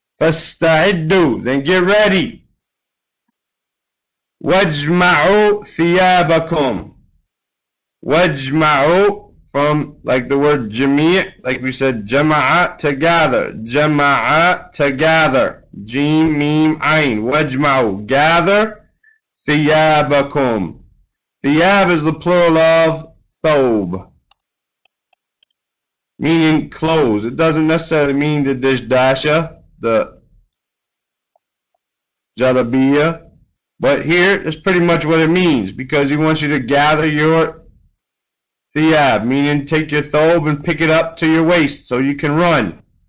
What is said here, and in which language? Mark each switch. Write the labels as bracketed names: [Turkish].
[English] فاستعدوا then get ready. [Arabic] واجمعوا ثيابكم. [English] واجمعوا from like the word جميع like we said جمع together. جمع together. [Arabic] جيم ميم عين. واجمعوا gather ثيابكم. [English] ثياب is the plural of ثوب meaning clothes. It doesn't necessarily mean the dishdasha, the jalabiya, but here it's pretty much what it means because he wants you to gather your thiyab, meaning take your thobe and pick it up to your waist so you can run.